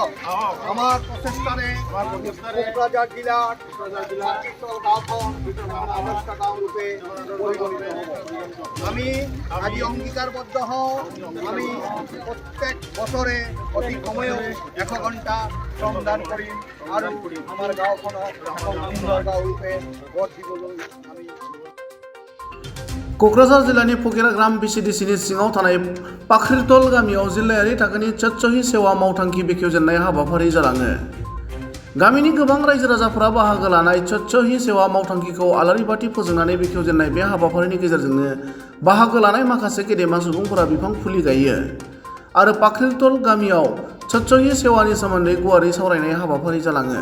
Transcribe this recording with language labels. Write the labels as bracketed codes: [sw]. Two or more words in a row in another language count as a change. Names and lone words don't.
[as] আমাৰ প্ৰচেষ্টাৰে কোকৰাঝাৰ জিলাৰ পাকৃতল গাঁওখন আদৰ্শ গাঁও ৰূপে পৰিগণিত হ'ব। আমি আজি অংগীকারবদ্ধ হওঁ, আমি প্রত্যেক বছরে অতি কমেও 100 ঘণ্টা শ্রমদান কৰিম আৰু আমাৰ গাঁওখনক এখন সুন্দৰ গাঁও ৰূপে গঢ় দিবলৈ আমি [brx] क'क्राझार जिल्लानि फकिरा ग्राम बिसिडिसिनि सिङाव थानाय पाख्रितल गामियाव जिल्लायारि थाखोनि स्वच्छही सेवा मावथांखि बेखेवजेननाय हाबाफारि जालाङो। गामिनि गोबां रायजो राजाफोरा बाहागो लानाय स्वच्छही सेवा मावथांखिखौ आलारि बाथि फोजोंनानै बेखेवजेननाय बे हाबाफारिनि गेजेरजोंनो बाहागो लानाय माखासे गेदेमा सुबुंफोरा बिफां फुलि गायो आरो पाख्रितल गामियाव स्वच्छही सेवानि सोमोन्दै गुवारै सावरायनाय हाबाफारि जालाङो।